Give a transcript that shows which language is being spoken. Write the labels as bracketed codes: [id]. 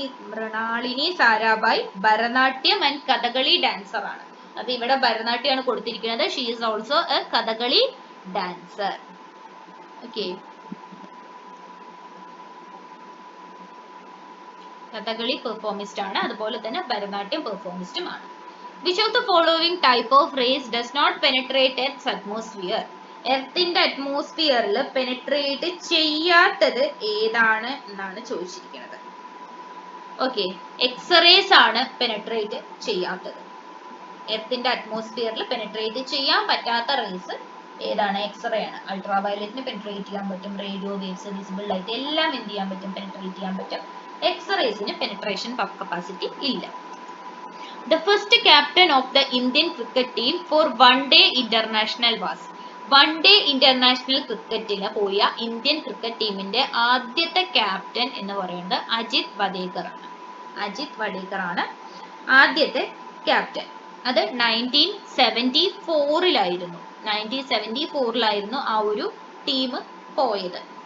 [ml] Mrinalini Sarabhai Bharatanatyam and Kathakali dancer ആണ്. അത് ഇവിടെ ഭരതനാട്യമാണ് കൊടുത്തിരിക്കുന്നത്. [en] She is also a Kathakali dancer. [ml] Okay. Kathakali പെർഫോമിസ്റ്റ് ആണ്, അതുപോലെ തന്നെ ഭരതനാട്യം പെർഫോമിസ്റ്റും ആണ്. [en] Which of the following type of rays does not penetrate Earth's atmosphere? [ml] എർത്തിന്റെ അറ്റ്മോസ്ഫിയറിൽ പെനെട്രേറ്റ് ചെയ്യാത്തത് ഏതാണ് എന്നാണ് ചോദിച്ചിരിക്കുന്നത്. ഓക്കെ. എക്സ്റേസ് ആണ് പെനെട്രേറ്റ് ചെയ്യാത്തത്. എർത്തിന്റെ അറ്റ്മോസ്ഫിയറിൽ പെനെട്രേറ്റ് ചെയ്യാൻ പറ്റാത്ത റേസ് ഏതാണ്, എക്സ്റേ ആണ്. അൾട്രാവയലറ്റിന് പെനെട്രേറ്റ് ചെയ്യാൻ പറ്റും, റേഡിയോ വേവ്സ്, വിസിബിൾ ലൈറ്റ് എല്ലാം എന്ത് ചെയ്യാൻ പറ്റും, പെനെട്രേറ്റ് ചെയ്യാൻ പറ്റും. എക്സ്റേസിന് പെനെട്രേഷൻ കപ്പാസിറ്റി ഇല്ല. [en] The first captain of the Indian cricket team for one day international was? [ml] One day international ക്രിക്കറ്റിന് പോയ ഇന്ത്യൻ ക്രിക്കറ്റ് ടീമിന്റെ ആദ്യത്തെ ക്യാപ്റ്റൻ എന്ന് പറയുന്നത് അജിത് വദേക്കർ ആണ്. അജിത് വടേക്കർ ആണ് ആദ്യത്തെ ക്യാപ്റ്റൻ. അത് 1974 1974 ആ ഒരു ടീം പോയത്.